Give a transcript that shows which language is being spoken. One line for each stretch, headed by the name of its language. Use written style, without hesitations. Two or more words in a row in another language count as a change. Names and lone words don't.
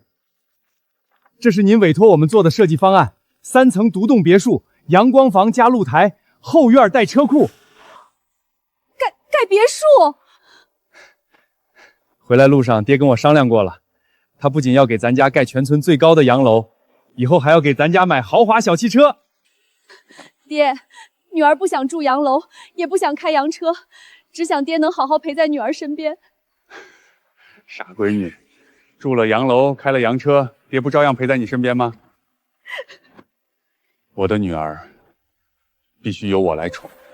Chinese: 這是您委託我們做的設計方案，3層獨棟別墅，陽光房加露台，後院帶車庫。蓋別墅？回來路上，爹跟我商量過了，他不僅要給咱家蓋全村最高的洋樓，以後還要給咱家買豪華小汽車。爹，女儿不想住洋楼，也不想开洋车，只想爹能好好陪在女儿身边。傻闺女，住了洋楼，开了洋车，爹不照样陪在你身边吗？我的女儿必须由我来宠。